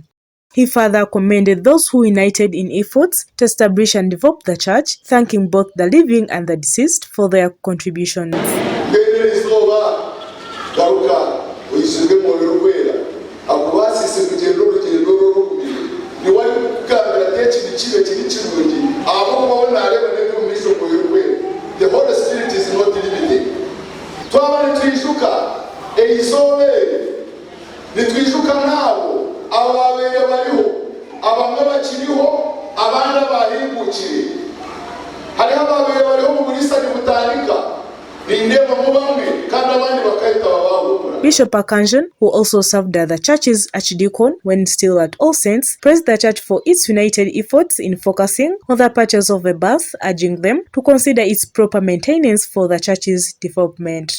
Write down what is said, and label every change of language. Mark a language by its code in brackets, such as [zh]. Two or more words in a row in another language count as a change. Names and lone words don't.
[en] He further commended those who united in efforts to establish and develop the church, thanking both the living and the deceased for their contributions. The Holy Spirit is not limited. [nyn] Twabali tuishuka eisole nitwishuka nabo ababere bariho abamwe bakiriho abandi bahingukire hari ababere bariho mu burisani butandika. [en] Bishop Akanjan, who also served as the church's archdeacon when still at All Saints, praised the church for its united efforts in focusing on the purchase of a bus, urging them to consider its proper maintenance for the church's development.